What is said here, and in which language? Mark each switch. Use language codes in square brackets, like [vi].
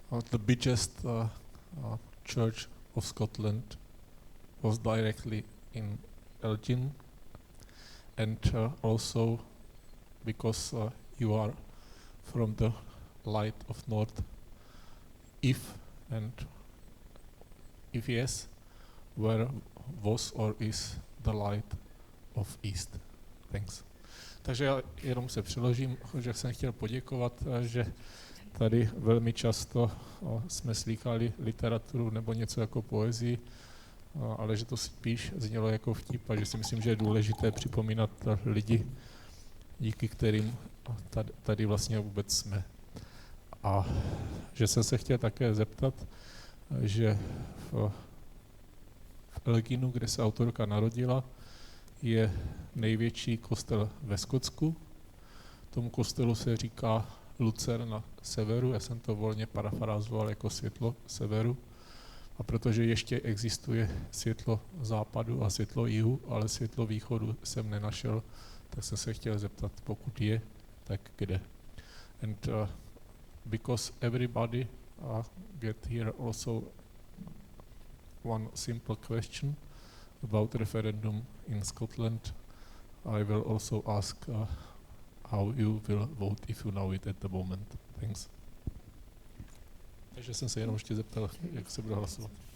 [en] the biggest church of Scotland, was directly in Elgin, and also because you are from the Light of North, if yes, where was or is the Light of East? Thanks. [cs] Takže já jenom se přiložím, že jsem chtěl poděkovat, že tady velmi často jsme slýchali literaturu nebo něco jako poezii, ale že to spíš znělo jako vtip a že si myslím, že je důležité připomínat lidi, díky kterým tady vlastně vůbec jsme. A že jsem se chtěl také zeptat, že v Elginu, kde se autorka narodila, je největší kostel ve Skotsku. Tomu kostelu se říká Lucer na severu, já jsem to volně parafrázoval jako světlo severu. A protože ještě existuje světlo západu a světlo jihu, ale světlo východu jsem nenašel, tak jsem se chtěl zeptat, pokud je, tak kde. [en] And because everybody get here also one simple question about referendum in Scotland, I will also ask how you will vote if you know it at the moment. Thanks. [cs] Takže jsem se jenom ještě zeptal, jak se bude hlasovat.